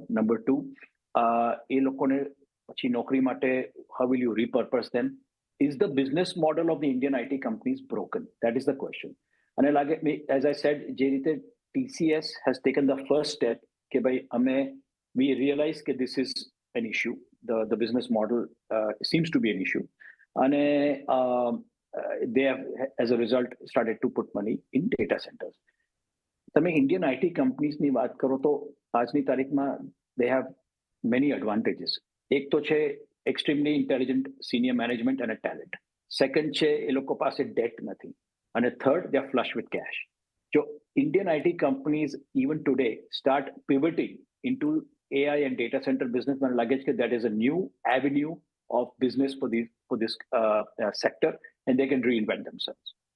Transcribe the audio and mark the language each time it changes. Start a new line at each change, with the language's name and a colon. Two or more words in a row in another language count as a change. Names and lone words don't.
Gujarati: નંબર 2, એ લોકોને પછી નોકરી માટે
English: how will you repurpose them? is the business model of the Indian IT companies broken? that is the question.
Gujarati: અને લાગે,
English: as I said,
Gujarati: જે રીતે
English: TCS has taken the first step
Gujarati: કે ભાઈ
English: we realize કે this is an issue, the business model seems to be an issue, અને they have as a result started to put money in data centers.
Gujarati: તમે
English: Indian IT companies
Gujarati: વાત કરો તો આજની તારીખમાં
English: they have many advantages.
Gujarati: એક તો છે
English: extremely intelligent senior management
Gujarati: અને ટેલેન્ટ. સેકન્ડ છે એ લોકો પાસે ડેટ નથી. અને થર્ડ,
English: they are flush with cash. So Indian IT companies even today start pivoting into AI and data center business. Man luggage ke that is a new avenue of business for this sector, and they can reinvent themselves.